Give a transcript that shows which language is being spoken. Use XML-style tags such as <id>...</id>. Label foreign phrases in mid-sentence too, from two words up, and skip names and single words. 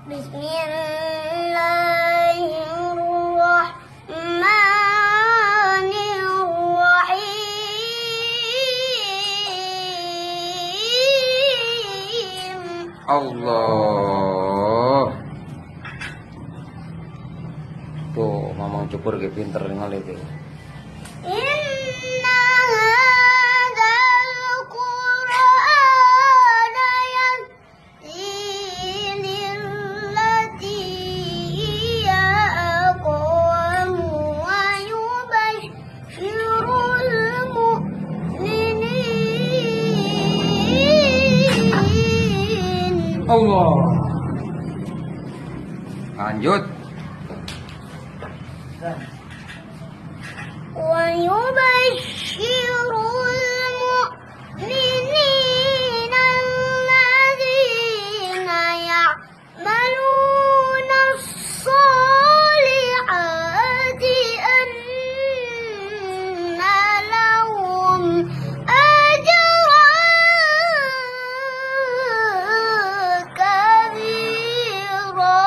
<ar>Bismillahirrahmanirrahim. Allah.</ar> <su>Tuh, mamang cukur ge pinter ningali teh.</su> <ar>إن هذا القرآن يهدي للتي هي أقوم ويبشر المؤمنين.</ar> <su>Allah. Lanjut.</su> <ar>ويبشر المؤمنين الذين يعملون الصالحات أن لهم أجرا كبيرا.</ar>